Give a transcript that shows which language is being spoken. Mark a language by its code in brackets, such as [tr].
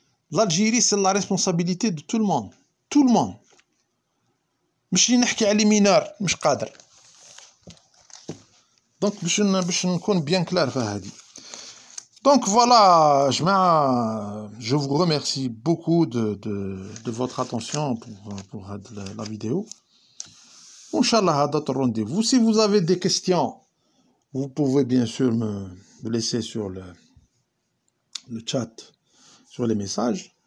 [fr] L'Algérie, c'est la responsabilité de tout le monde. Tout le monde. [ar] مش اللي نحكي على [fr] les mineurs, [ar] مش قادر. [fr] Donc, باش نكون bien clair [ar] في هذه. [fr] Donc voilà, je vous remercie beaucoup de votre attention pour la vidéo. Inch'Allah, à d'autres rendez-vous. Si vous avez des questions, vous pouvez bien sûr me laisser sur le chat, sur les messages.